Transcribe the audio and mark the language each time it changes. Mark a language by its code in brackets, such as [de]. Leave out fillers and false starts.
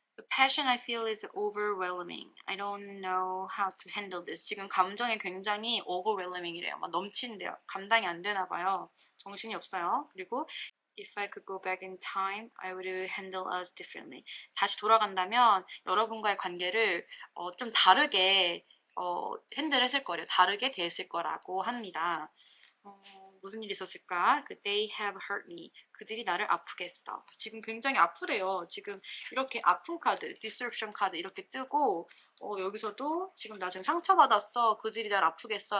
[en] passion I feel is overwhelming. I don't know how to handle this. [ko] 지금 감정이 굉장히 overwhelming이래요. 막 넘친대요. 감당이 안 되나 봐요. 정신이 없어요. 그리고 [en] If I could go back in time, I would handle us differently. [ko] 다시 돌아간다면 여러분과의 관계를 좀 다르게 핸들했을 거래요. 다르게 대했을 거라고 합니다. 무슨 일이 있었을까? 그 [en] They have hurt me. [ko] 그들이 나를 아프게 했어. 지금 굉장히 아프대요. 지금 이렇게 아픈 카드, disruption 카드 이렇게 뜨고 여기서도 지금 나 지금 상처받았어. 그들이 날 아프게 했어.